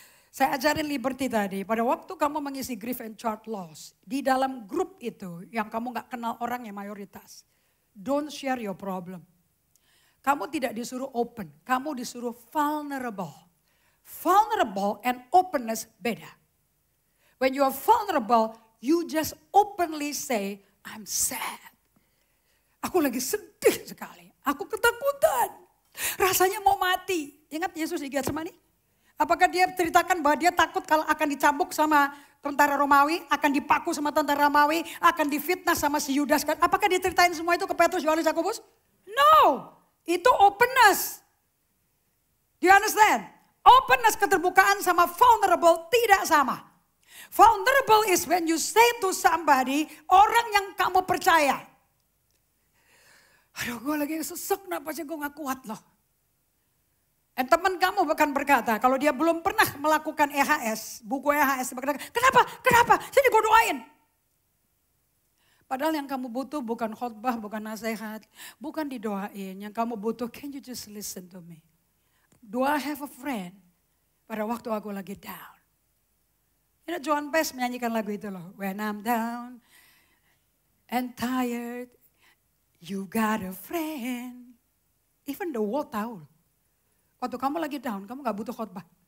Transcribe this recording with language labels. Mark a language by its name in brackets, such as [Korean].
[Indonesian] Saya ajarin Liberty tadi, pada waktu kamu mengisi [English] grief and child loss, [Indonesian] di dalam grup itu yang kamu gak kenal orang yang mayoritas, [English] don't share your problem. [Indonesian] Kamu tidak disuruh open, kamu disuruh vulnerable. [English] Vulnerable and openness beda. When you are vulnerable, you just openly say, I'm sad. [Indonesian] Aku lagi sedih sekali, aku ketakutan, rasanya mau mati. Ingat Yesus di Getsemani? Apakah dia ceritakan bahwa dia takut kalau akan dicambuk sama tentara Romawi, akan dipaku sama tentara Romawi, akan difitnah sama si Yudas? Apakah dia ceritain semua itu ke Petrus, Yohanes, Yakobus? [English] No, itu openness. Do you understand? [Indonesian] Openness, keterbukaan sama vulnerable tidak sama. [English] Vulnerable is when you say to somebody, [Indonesian] orang yang kamu percaya. Aduh, gue lagi sesek, napasnya gue gak kuat loh. Dan teman kamu bahkan berkata, kalau dia belum pernah melakukan EHS, buku EHS, berkata, kenapa? Saya gue doain. Padahal yang kamu butuh bukan khotbah, bukan nasihat, bukan didoain. Yang kamu butuh, [English] can you just listen to me? Do I have a friend? [Indonesian] Pada waktu aku lagi down. Joan Baez menyanyikan lagu itu loh. [English] When I'm down and tired, you got a friend. Even the world tahu. [Indonesian] Waktu kamu lagi down, kamu gak butuh khotbah.